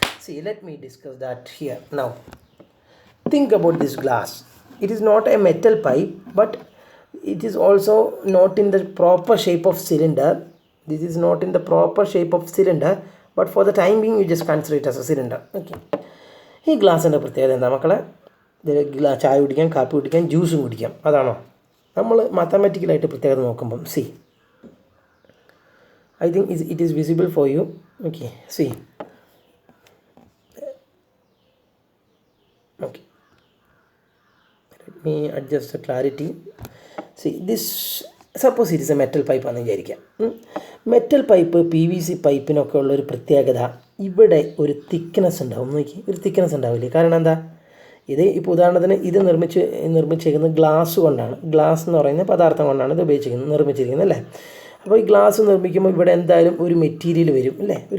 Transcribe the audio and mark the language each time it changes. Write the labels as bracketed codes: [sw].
[en] See, let me discuss that here. Now, think about this glass. It is not a metal pipe, but it is also not in the proper shape of cylinder. This is not in the proper shape of cylinder, but for the time being you just consider it as a cylinder. [ml] Okay. ഈ ഗ്ലാസിൻ്റെ പ്രത്യേകത എന്താ മക്കളെ? ചായ കുടിക്കാം, കാപ്പി കുടിക്കാം, ജ്യൂസും കുടിക്കാം. അതാണോ? നമ്മൾ മാത്തമാറ്റിക്കലായിട്ട് പ്രത്യേകത നോക്കുമ്പം [en] see, I think it is visible for you. Okay, see. Okay. Let me adjust the clarity. See, this, suppose it is a metal pipe [ml] ആണെന്ന് വിചാരിക്കാം. മെറ്റൽ പൈപ്പ് PVC പൈപ്പിനൊക്കെ ഉള്ളൊരു പ്രത്യേകത, ഇവിടെ ഒരു തിക്നെസ് ഉണ്ടാവും. നോക്കി, ഒരു തിക്നെസ് ഉണ്ടാവില്ലേ? കാരണം എന്താ? ഇത് ഇപ്പോൾ ഉദാഹരണത്തിന് ഇത് നിർമ്മിച്ചിരിക്കുന്നത് ഗ്ലാസ് കൊണ്ടാണ്. ഗ്ലാസ് എന്ന് പറയുന്ന പദാർത്ഥം കൊണ്ടാണ് ഇത് നിർമ്മിച്ചിരിക്കുന്നത് അല്ലേ? അപ്പോൾ ഈ ഗ്ലാസ് നിർമ്മിക്കുമ്പോൾ ഇവിടെ എന്തായാലും ഒരു മെറ്റീരിയൽ വരും അല്ലേ?